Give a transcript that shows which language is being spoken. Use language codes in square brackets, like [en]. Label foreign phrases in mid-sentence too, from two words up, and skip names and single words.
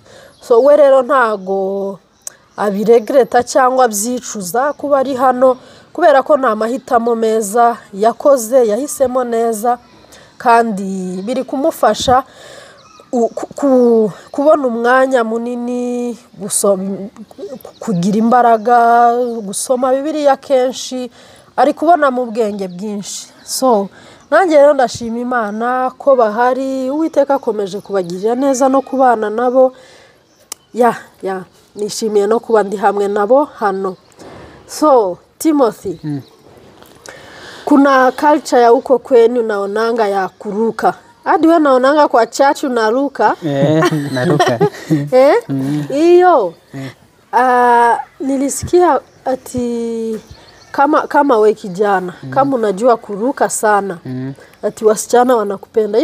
[rw] So we rero ntago abiregreta cyangwa byicuza kuba ari hano, kubera ko nta mahitamo meza yakoze, yahisemo neza, kandi biri kumufasha kubona umwanya munini, kugira imbaraga, gusoma Bibiliya kenshi, ari kubona mu bwenge bwinshi. So nanjye rero ndashima Imana ko bahari, Uwiteka akomeje kubagirira neza no kubana nabo. Nishimiye no kuba ndi hamwe nabo hano. [sw] So Timothy, kuna culture ya uko kwenu naonanga ya kuruka. Hadi we naonanga kwa church unaruka? Naruka. Iyo. Nilisikia ati kama we kijana, kama unajua kuruka sana, ati wasichana wanakupenda.